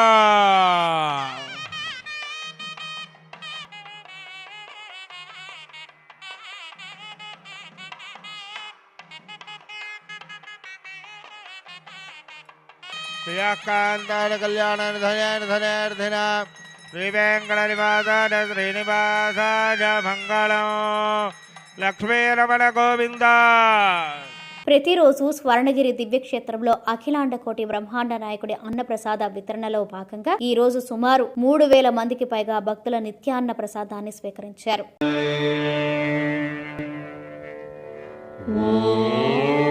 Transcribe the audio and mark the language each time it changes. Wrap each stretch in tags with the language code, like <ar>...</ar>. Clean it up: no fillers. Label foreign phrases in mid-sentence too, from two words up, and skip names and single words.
<sa>प्रियकांतार कल्याण धन्यर्थिना श्री वेंकटनिवासाय श्रीनिवासाय मंगलम लक्ष्मी रमण गोविंद</sa> <te>ప్రతిరోజు స్వర్ణగిరి దివ్యక్షేత్రంలో అఖిలాండ కోటి బ్రహ్మాండ నాయకుడి అన్నప్రసాద వితరణలో భాగంగా ఈ రోజు సుమారు 3,000 మందికి పైగా భక్తుల నిత్యాన్న ప్రసాదాన్ని స్వీకరించారు.</te>